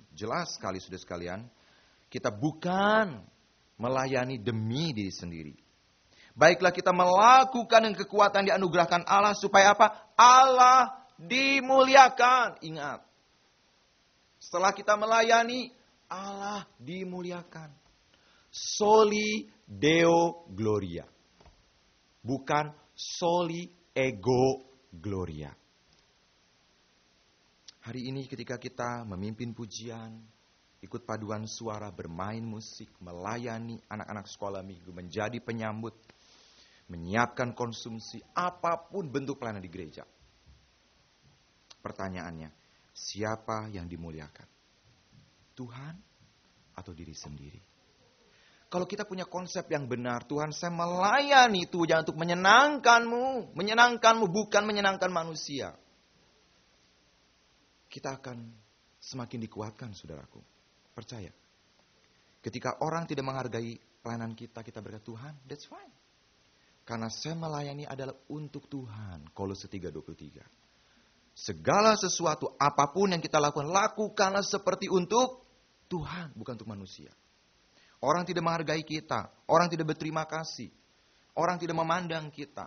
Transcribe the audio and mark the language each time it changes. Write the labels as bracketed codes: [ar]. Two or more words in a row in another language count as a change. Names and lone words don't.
[id] Jelas sekali, saudara sekalian, kita bukan melayani demi diri sendiri. Baiklah kita melakukan yang kekuatan dianugerahkan Allah supaya apa? Allah dimuliakan. Ingat, setelah kita melayani, Allah dimuliakan. [la] Soli Deo Gloria. [id] Bukan [la] soli ego gloria. [id] Hari ini ketika kita memimpin pujian, ikut paduan suara, bermain musik, melayani anak-anak sekolah minggu, menjadi penyambut, menyiapkan konsumsi, apapun bentuk pelayanan di gereja. Pertanyaannya, siapa yang dimuliakan? Tuhan atau diri sendiri? Kalau kita punya konsep yang benar, Tuhan, saya melayani Tuhan untuk menyenangkanmu bukan menyenangkan manusia. Kita akan semakin dikuatkan, saudaraku. Percaya. Ketika orang tidak menghargai pelayanan kita berkata, Tuhan, [en] that's fine. [id] Karena saya melayani adalah untuk Tuhan. Kolose 3:23. Segala sesuatu, apapun yang kita lakukan, lakukanlah seperti untuk Tuhan, bukan untuk manusia. Orang tidak menghargai kita, orang tidak berterima kasih, orang tidak memandang kita.